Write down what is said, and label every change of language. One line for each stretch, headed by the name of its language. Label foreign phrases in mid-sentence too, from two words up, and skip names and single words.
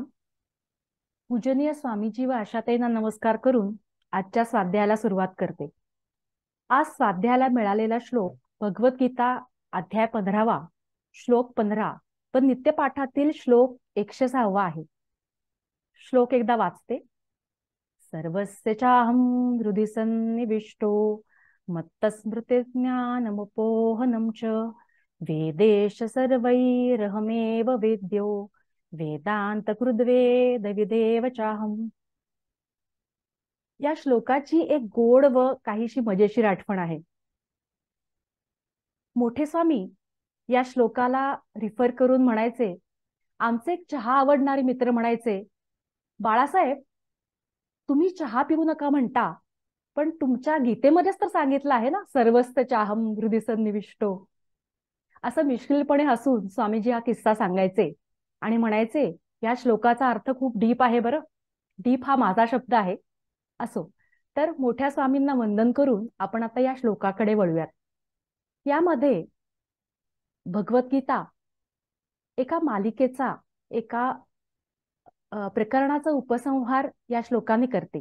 Marathi: पूजनीय स्वामीजी व आशाताईंना नमस्कार करून आजच्या स्वाध्यायाला सुरुवात करते. आज स्वाध्यायाला मिळालेला श्लोक भगवद्गीता अध्याय 15 श्लोक 15 पण नित्यपाठातील श्लोक 106 आहे. श्लोक एकदा वाचते.
Sanskrit: सर्वस्य चाहं हृदि सन्निविष्टो मत्तस्मृतिज्ञानमुपोहनं च वेदेश सर्वैरहमेव वेद्यो वेदांत कृद्वेद विदेव चाहम.
Marathi: या श्लोकाची एक गोड व काहीशी मजेशीर आठवण आहे. मोठे स्वामी या श्लोकाला रिफर करून म्हणायचे, आमचे एक चहा आवडणारे मित्र म्हणायचे, बाळासाहेब तुम्ही चहा पिऊ नका म्हणता, पण तुमच्या गीतेमध्येच तर सांगितलं आहे ना,
Sanskrit: सर्वस्त चाहम हृदि सन्निविष्टो.
Marathi: असं मिश्किलपणे हसून स्वामीजी हा किस्सा सांगायचे आणि म्हणायचे, या श्लोकाचा अर्थ खूप डीप आहे बरं. डीप हा माझा शब्द आहे. असो, तर मोठ्या स्वामींना वंदन करून आपण आता या श्लोकाकडे वळूयात. यामध्ये भगवद्गीता एका मालिकेचा, एका प्रकरणाचा उपसंहार या श्लोकाने करते.